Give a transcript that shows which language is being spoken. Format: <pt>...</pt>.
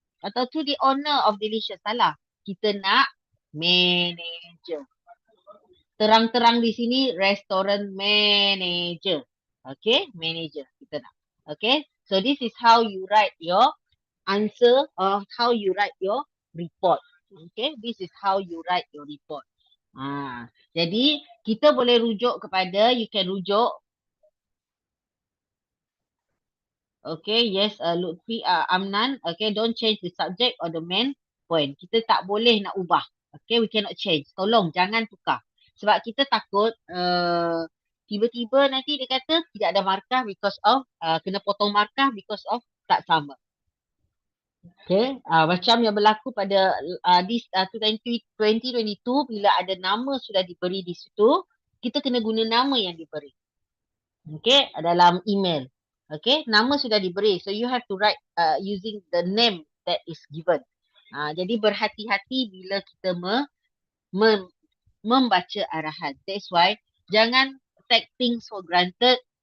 <ms>Atau</ms> <en>to the owner of Delicious,</en> <ms>salah. Kita nak manager. Terang-terang di sini restaurant manager.</ms> <en>Okay, manager kita nak. Okay, so this is how you write your answer or how you write your report. Okay, this is how you write your report.</en> <ms>Jadi kita boleh rujuk kepada,</ms> <en>you can</en> <ms>rujuk.</ms> <en>Okay, yes, Lutfi Amnan. Okay, don't change the subject or the main point.</en> <ms>Kita tak boleh nak ubah.</ms> <en>Okay, we cannot change.</en> <ms>Tolong jangan tukar. Sebab kita takut tiba-tiba nanti dia kata tidak ada markah because of kena potong markah because of tak sama. Okay, macam yang berlaku pada 2022 bila ada nama sudah diberi di situ, kita kena guna nama yang diberi. Okay, dalam email. Okay, nama sudah diberi.</ms> <en>So you have to write using the name that is given.</en> <ms>Jadi berhati-hati bila kita membaca arahan.</ms> <en>That's why jangan take things for granted.</en>